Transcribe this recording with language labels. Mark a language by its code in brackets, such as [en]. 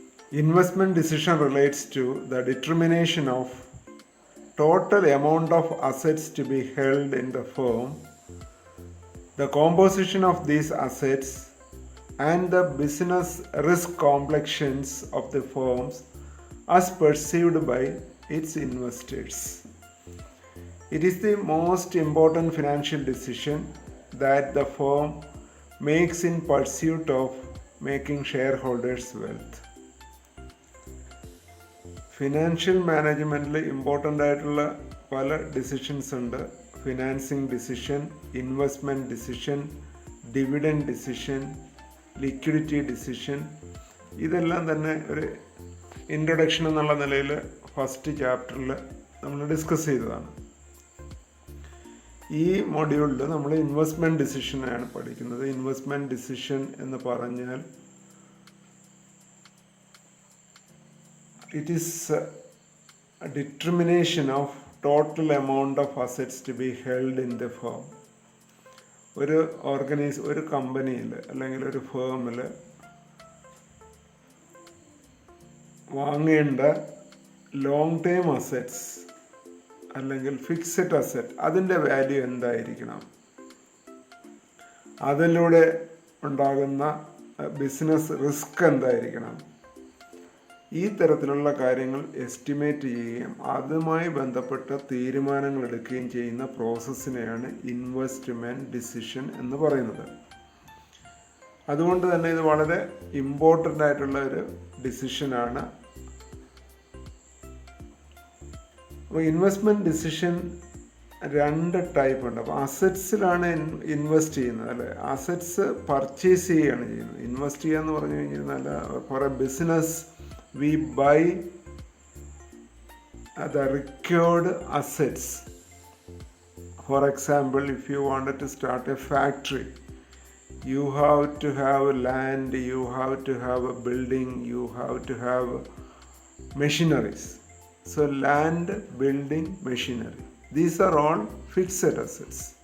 [en] Investment decision relates to the determination of total amount of assets to be held in the firm, the composition of these assets, and the business risk complexions of the firms as perceived by its investors. It is the most important financial decision that the firm makes in pursuit of making shareholders wealth. [ml] Financial മാനേജ്മെൻറ്റിൽ important ആയിട്ടുള്ള പല decisions ഉണ്ട്. Financing decision, investment decision, dividend decision, liquidity decision. ഇതെല്ലാം തന്നെ ഒരു introduction എന്നുള്ള നിലയിൽ first ചാപ്റ്ററിൽ നമ്മൾ ഡിസ്കസ് ചെയ്തതാണ്. ഈ മൊഡ്യൂളിൽ നമ്മൾ ഇൻവെസ്റ്റ്മെൻറ്റ് ഡിസിഷനാണ് പഠിക്കുന്നത്. ഇൻവെസ്റ്റ്മെൻറ്റ് ഡിസിഷൻ എന്ന് പറഞ്ഞാൽ [en] it is a determination of total amount of assets to be held in the firm. [ml] ഒരു കമ്പനിയിൽ അല്ലെങ്കിൽ ഒരു ഫേമിൽ വാങ്ങേണ്ട ലോങ് ടേം അസറ്റ്സ് അല്ലെങ്കിൽ ഫിക്സഡ് അസറ്റ്, അതിൻ്റെ വാല്യൂ എന്തായിരിക്കണം, അതിലൂടെ ഉണ്ടാകുന്ന ബിസിനസ് റിസ്ക് എന്തായിരിക്കണം, ഈ തരത്തിലുള്ള കാര്യങ്ങൾ എസ്റ്റിമേറ്റ് ചെയ്യുകയും അതുമായി ബന്ധപ്പെട്ട തീരുമാനങ്ങൾ എടുക്കുകയും ചെയ്യുന്ന പ്രോസസ്സിനെയാണ് ഇൻവെസ്റ്റ്മെൻറ്റ് ഡിസിഷൻ എന്ന് പറയുന്നത്. അതുകൊണ്ട് തന്നെ ഇത് വളരെ ഇമ്പോർട്ടൻ്റ് ആയിട്ടുള്ള ഒരു ഡിസിഷനാണ്. അപ്പോൾ ഇൻവെസ്റ്റ്മെൻറ്റ് ഡിസിഷൻ രണ്ട് ടൈപ്പ് ഉണ്ട്. അപ്പോൾ അസറ്റ്സിലാണ് ഇൻവെസ്റ്റ് ചെയ്യുന്നത്, അല്ലേ? അസറ്റ്സ് പർച്ചേസ് ചെയ്യുകയാണ് ചെയ്യുന്നത്. ഇൻവെസ്റ്റ് ചെയ്യുക എന്ന് പറഞ്ഞു കഴിഞ്ഞാൽ [en] For a business we buy the required assets. For example, if you wanted to start a factory, you have to have land, you have to have a building, you have to have machineries. So land, building, machinery, these are all fixed assets.